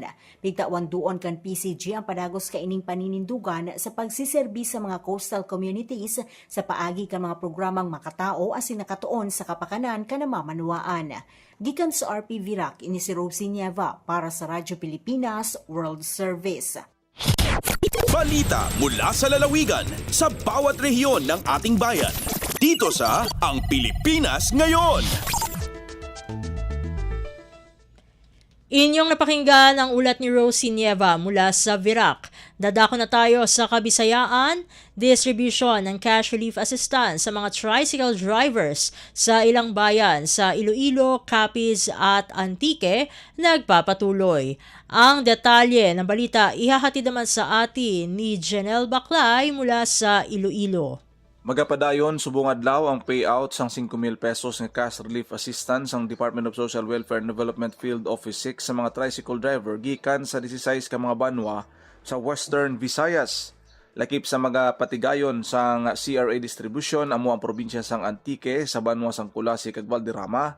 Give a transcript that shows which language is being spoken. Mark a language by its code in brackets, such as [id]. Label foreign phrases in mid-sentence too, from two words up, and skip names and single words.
[bik] Bigtawan doon kan PCG ang padagos kaining paninindugan sa pagsiserbi sa mga [en] coastal communities [bik] sa paagi kan mga programang makatao asin nakatuon sa kapakanan kan namamanuaan. Gikan sa RP Virac, ini si Rosie Nieva para sa Radyo Pilipinas World Service. [tl] Balita mula sa lalawigan sa bawat rehiyon ng ating bayan. Dito sa Ang Pilipinas Ngayon. Inyong napakinggan ang ulat ni Rosie Nieva mula sa Virac. Dadako na tayo sa Kabisayaan, distribution ng [en] cash relief assistance [tl] sa mga [en] tricycle drivers [tl] sa ilang bayan sa Iloilo, Capiz at Antique nagpapatuloy. Ang detalye ng balita ihahatid naman sa atin ni Janelle Baclay mula sa Iloilo. [hil] Magapadayon, subong adlaw ang payout sang 5,000 pesos nga [en] cash relief assistance [hil] ang Department of Social Welfare and Development Field Office 6 sa mga tricycle driver gikan sa 16 ka mga banwa sa Western Visayas. Lakip sa mga patigayon sang CRA distribution amo ang probinsya sang Antique sa banwa sang Kulasi kag Valderrama.